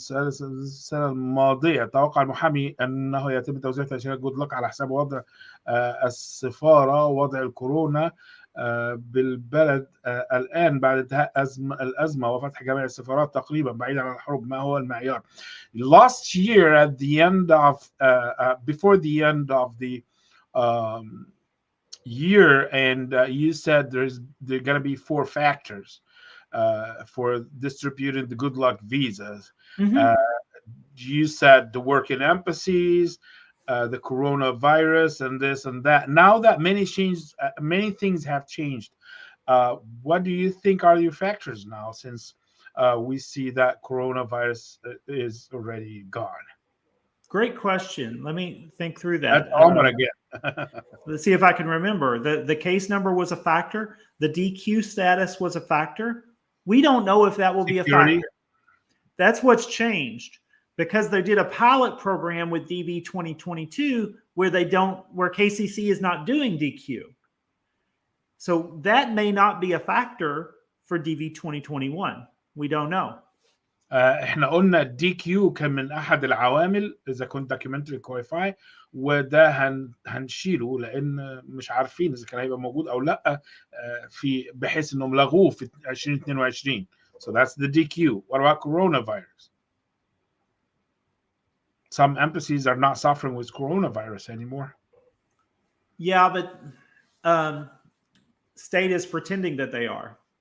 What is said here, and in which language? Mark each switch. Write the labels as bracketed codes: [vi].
[ar] السنة الماضية توقع المحامي أنه يتم توزيع تأشيرات جود لك على حساب وضع السفارة ووضع الكورونا بالبلد الآن بعد انتهاء الأزمة وفتح جميع السفارات تقريبا بعيدا عن الحروب. ما هو المعيار؟ [en] Last year at the end of before the end of the year, and you said there are going to be 4 factors for distributing the good luck visas. You said the work in embassies, the coronavirus, and this and that. Now that many things have changed, what do you think are your factors now, since we see that coronavirus is already gone? Great question. Let me think through that. That's Omar again. Let's see if I can remember. The case number was a factor. The DQ status was a factor. We don't know if that will be a factor. That's what's changed, because they did a pilot program with DV 2022 where KCC is not doing DQ. So that may not be a factor for DV 2021. We don't know. [ar] احنا قلنا الدي كيو كان من احد العوامل اذا كنت دوكيومنتري كواليفاي، وده هنشيله لان مش عارفين اذا كان هيبقى موجود او لا في بحيث انهم لغوه في 2022. [en] So that's the DQ. What about coronavirus? Some embassies are not suffering with coronavirus anymore. Yeah, but state is pretending that they are.